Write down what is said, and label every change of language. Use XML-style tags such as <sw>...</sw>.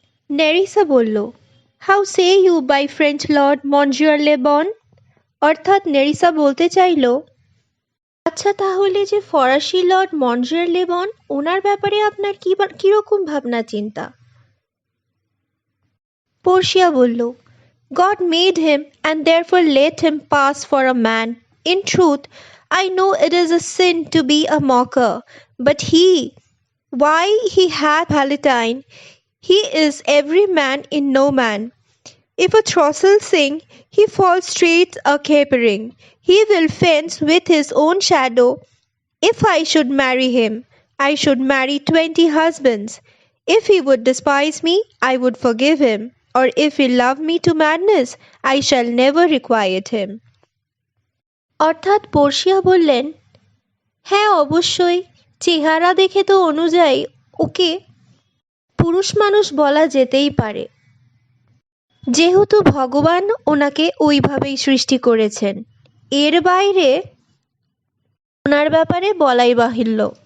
<bn>Nerissa বলল,</bn> <en>How say you by French lord Monsieur Le Bon?</en> <bn>অর্থাৎ Nerissa বলতে চাইল, আচ্ছা তাহলে যে ফরাসি লর্ড মনজিওর লেবন, ওনার ব্যাপারে আপনার কিরকম ভাবনা চিন্তা? পর্শিয়া বলল,</bn> <en>God made him and therefore let him pass for a man. In truth, I know it is a sin to be a mocker, but why he hath Palatine, he is every man in no man. If a throstle sing, he falls straight a capering. He will fence with his own shadow. If I should marry him, I should marry 20 husbands. If he would despise me, I would forgive him. Or if he love me to madness, I shall never requite him.</en> <bn>অর্থাৎ Portia বললেন, হ্যাঁ অবশ্যই, চেহারা দেখে তো অনুযায়ী ওকে পুরুষ মানুষ বলা যেতেই পারে, যেহেতু ভগবান ওনাকে ওইভাবেই সৃষ্টি করেছেন। এর বাইরে ওনার ব্যাপারে বলাই বাহুল্য।</bn>